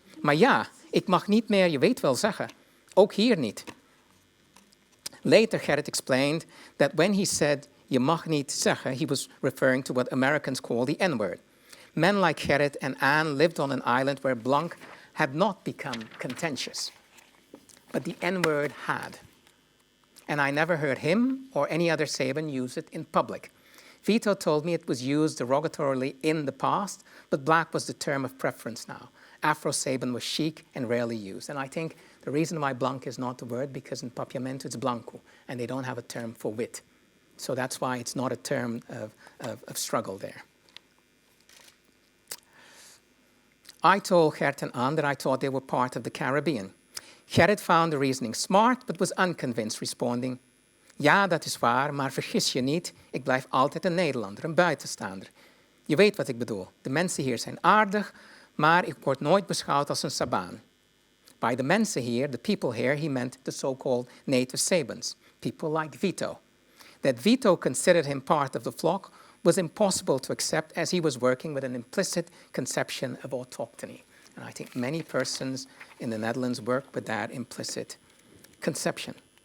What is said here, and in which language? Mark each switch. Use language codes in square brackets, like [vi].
[nl] Maar ja, ik mag niet meer, je weet wel zeggen. Ook hier niet. [en] Later, Gerrit explained that when he said, [nl] je mag niet zeggen, [en] he was referring to what Americans call the N-word. Men like Gerrit and Anne lived on an island where blank had not become contentious, but the N-word had. And I never heard him or any other Saban use it in public. Vito told me it was used derogatorily in the past, but black was the term of preference now. Afro-Saban was chic and rarely used. And I think the reason why blank is not the word, because in Papiamento it's blanco, and they don't have a term for wit. So that's why it's not a term of struggle there. I told Gert and Anne that I thought they were part of the Caribbean. Gerrit found the reasoning smart, but was unconvinced, responding, [nl] ja, dat is waar, maar vergis je niet, ik blijf altijd een Nederlander, een buitenstaander. Je weet wat ik bedoel. De mensen hier zijn aardig, maar ik word nooit beschouwd als een Sabaan. [en] By the mensen here, the people here, he meant the so-called native Sabans, people like Vito. That Vito considered him part of the flock was impossible to accept, as he was working with an implicit conception of autochthony. And I think many persons in the Netherlands work with that implicit conception.